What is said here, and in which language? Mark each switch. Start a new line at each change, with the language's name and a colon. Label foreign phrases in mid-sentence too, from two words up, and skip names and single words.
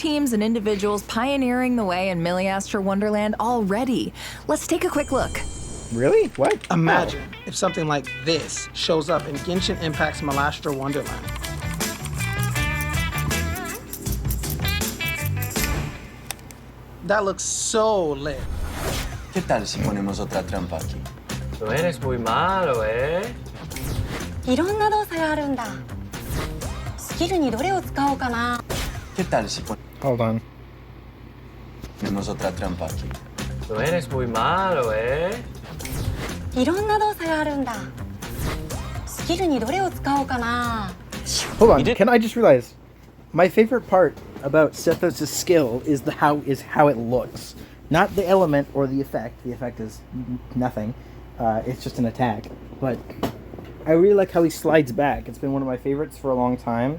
English: teams and individuals pioneering the way in Miliastra Wonderland already. Let's take a quick look. Really? What? Imagine if something like this shows up in Genshin Impact's Malastra Wonderland. That looks so lit.
Spanish: ¿Qué tal si ponemos otra trampa aquí? No eres muy malo, ¿eh?
Japanese: いろんな動作があるんだ。スキルにどれを使おうかな。
Spanish: ¿Qué tal si
English: Hold on.
Spanish: ponemos otra trampa aquí? No eres muy malo, ¿eh?
Japanese: いろんな動作があるんだ。スキルにどれを使おうかな。
English: Hold on. Can I just realize my favorite part about Sethos' skill is how it looks, not the element or the effect. The effect is nothing. It's just an attack. But I really like how he slides back. It's been one of my favorites for a long time.